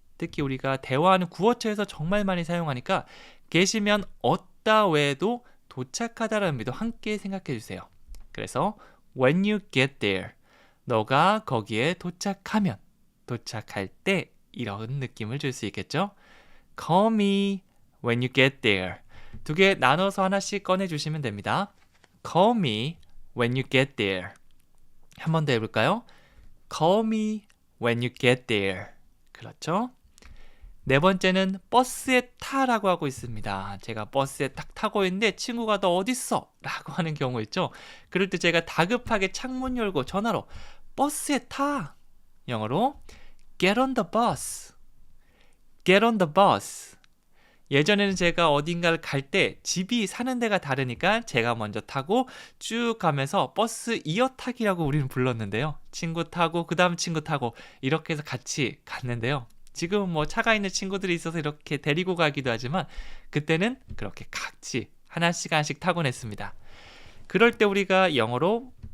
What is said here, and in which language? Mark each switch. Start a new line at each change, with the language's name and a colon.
Korean: 특히 우리가 대화하는 구어체에서 정말 많이 사용하니까 계시면 얻다 외에도 도착하다라는 의미도 함께 생각해 주세요. 그래서
English: when you get there,
Korean: 너가 거기에 도착하면, 도착할 때 이런 느낌을 줄 수 있겠죠.
English: Call me when you get there.
Korean: 두 개 나눠서 하나씩 꺼내주시면 됩니다.
English: Call me when you get there.
Korean: 한 번 더 해볼까요?
English: Call me when you get there.
Korean: 그렇죠? 네 번째는 버스에 타라고 하고 있습니다. 제가 버스에 딱 타고 있는데 친구가 너 어딨어? 라고 하는 경우 있죠. 그럴 때 제가 다급하게 창문 열고 전화로 버스에 타! 영어로
English: get on the bus. get on the bus.
Korean: 예전에는 제가 어딘가를 갈 때 집이 사는 데가 다르니까 제가 먼저 타고 쭉 가면서 버스 이어타기라고 우리는 불렀는데요. 친구 타고 그 다음 친구 타고 이렇게 해서 같이 갔는데요. 지금은 뭐 차가 있는 친구들이 있어서 이렇게 데리고 가기도 하지만 그때는 그렇게 같이 하나씩 타곤 했습니다. 그럴 때 우리가 영어로